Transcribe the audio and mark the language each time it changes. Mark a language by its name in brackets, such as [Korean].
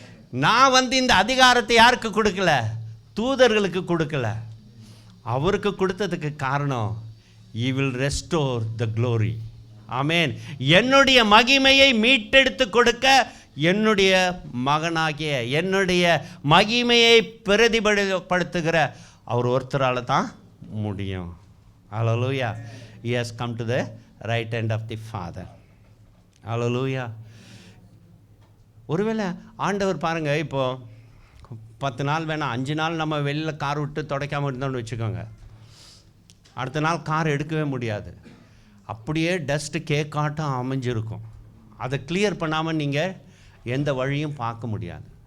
[Tamil] நான் வந்து இந்த அதிகாரத்தை யாருக்கு கொடுக்கல? தூதர்களுக்கு கொடுக்கல. அவருக்கு கொடுத்ததுக்கு காரணம், [English] he will restore the glory. [Tamil] ஆமேன். என்னுடைய மகிமையை மீட்டெடுத்து கொடுக்க என்னுடைய மகனாகிய, என்னுடைய மகிமையை பிரதிபலிப்படுத்துகிற அவர் ஒருத்தரால் தான் முடியும். அல்லேலூயா. [English] he has come to the right hand of the Father. [Tamil] அல்லேலூயா. ஒருவேளை ஆண்டவர் பாருங்க, இப்போ 10 நாள் வேணாம், 5 நாள் நம்ம வெளியில் கார் விட்டு துடைக்காமல் இருந்தோம்னு வச்சுக்கோங்க, அடுத்த நாள் கார் எடுக்கவே முடியாது. அப்படியே டஸ்ட்டு கேக்காட்டம் அமைஞ்சிருக்கும். அதை கிளியர் பண்ணாமல் நீங்கள் எந்த வழியும் பார்க்க முடியாது.